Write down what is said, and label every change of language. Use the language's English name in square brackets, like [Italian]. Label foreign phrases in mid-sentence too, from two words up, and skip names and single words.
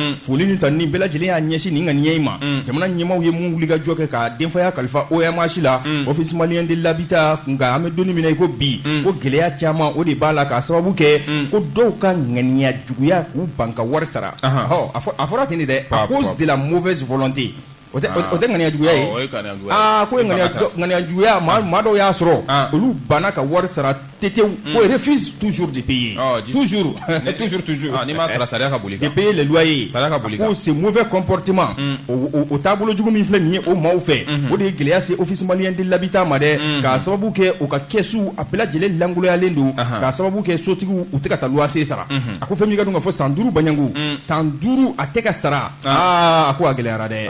[Bambara] Foli ni tanni bɛɛ lajɛlen y'a ɲɛsin nin ŋaniya in ma. Jamana ɲɛmaaw ye mun wuli ka jɔ kɛ ka denfaya kalifa OMH la [French] Office malien de l'habitat [Bambara] nka an bɛ don min na i ko bi ko gɛlɛya caman o de b'a la k'a sababu kɛ ko dɔw ka ŋaniya juguya k'u ban ka wari sara. A fɔra ten de dɛ [French] à cause de la mauvaise volonté. [Bambara] O tɛ ŋaniya juguya ye. Ko ŋaniya juguya maa dɔw y'a sɔrɔ olu banna ka wari sara tetew ko [French] refuse toujours de payer. Toujours. [Bambara] N'i ma sara sariya ka boli kan. [French] De payer les loyers. [Bambara] Sariya ka boli kan. Ko [French] ce mauvais comportement [Bambara] o taabolo jugu min filɛ nin ye o maaw fɛ o de ye gɛlɛya se [French] Office malien de l'habitat [Bambara] ma dɛ k'a sababu kɛ u ka kɛsu a bɛɛ lajɛlen langoloyalen don k'a sababu kɛ sotigiw u tɛ ka taa luwanse sara. A ko fɛn min ka dɔn ka fɔ san 5 Banyango san 5 a tɛ ka sara. A ko a gɛlɛyara dɛ.